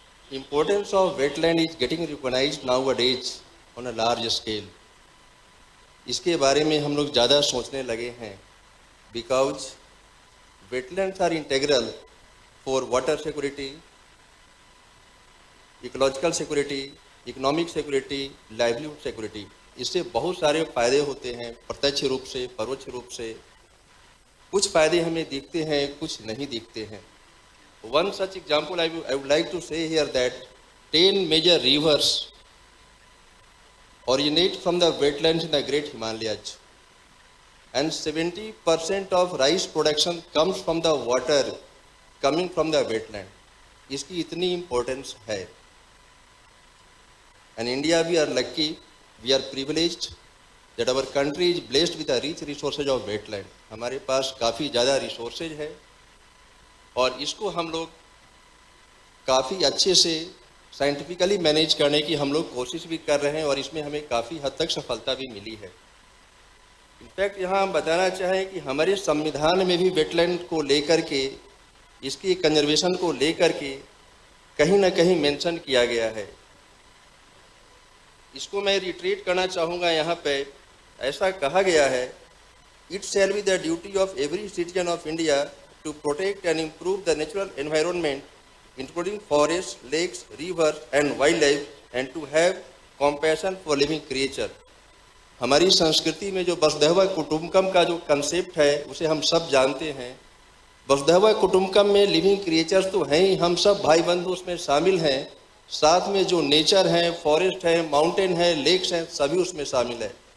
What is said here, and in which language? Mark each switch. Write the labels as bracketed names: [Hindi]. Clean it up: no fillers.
[English] Importance of wetland is getting recognized nowadays on a large scale. [Hindi] इसके बारे में हम लोग ज़्यादा सोचने लगे हैं [English] because wetlands are integral for water security, ecological security, economic security, livelihood security. [Hindi] इससे बहुत सारे फायदे होते हैं प्रत्यक्ष रूप से, परोक्ष रूप से. कुछ फायदे हमें दिखते हैं, कुछ नहीं दिखते हैं. [English] One such example I would like to say here that 10 major rivers originate from the wetlands in the Great Himalayas, and 70% of rice production comes from the water coming from the wetland. [Hindi] इसकी इतनी importance है. [English] And India, we are lucky, we are privileged that our country is blessed with the rich resources of wetland. [Hindi] हमारे पास काफ़ी ज़्यादा resources है और इसको हम लोग काफ़ी अच्छे से साइंटिफिकली मैनेज करने की हम लोग कोशिश भी कर रहे हैं और इसमें हमें काफ़ी हद तक सफलता भी मिली है. इनफैक्ट यहाँ हम बताना चाहें कि हमारे संविधान में भी वेटलैंड को लेकर के, इसकी कंजर्वेशन को लेकर के कहीं ना कहीं मेंशन किया गया है. इसको मैं रिट्रीट करना चाहूँगा. यहाँ पे ऐसा कहा गया है, [English] It shall be the duty of every citizen of India to protect and improve the natural environment, including forests, lakes, rivers and wildlife, and to have compassion for living creature. [Hindi] हमारी संस्कृति में जो वसुधैव कुटुंबकम का जो कंसेप्ट है उसे हम सब जानते हैं. वसुधैव कुटुंबकम में लिविंग क्रिएचर्स तो हैं ही, हम सब भाई बंधु उसमें शामिल हैं. साथ में जो नेचर है, फॉरेस्ट है, माउंटेन है, लेक्स हैं, सभी उसमें शामिल है.